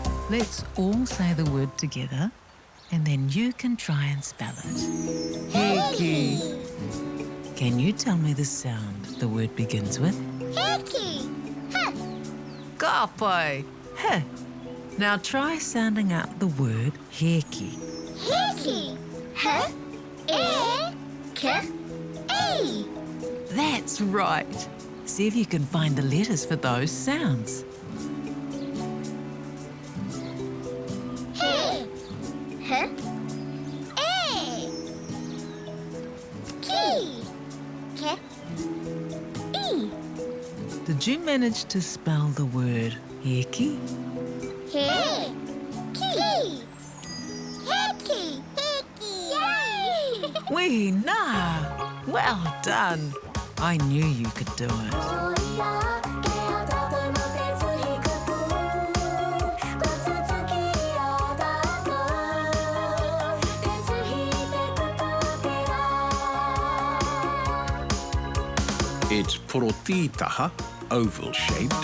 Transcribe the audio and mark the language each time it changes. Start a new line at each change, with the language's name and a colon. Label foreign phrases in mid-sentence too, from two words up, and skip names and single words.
English: Let's all say the word together, and then you can try and spell it. Heki. Can you tell me the sound the word begins with? Heki. Huh. Kāpai. Heh. Now try sounding out the word heki. Heki. Huh. E. That's right. See if you can find the letters for those sounds. He. Huh. E. Ki. Ke. E. Did you manage to spell the word heki? He. Ki. Heki. Yay! Wee na! Well done. I knew you could do it. It's porotitaha, oval-shaped.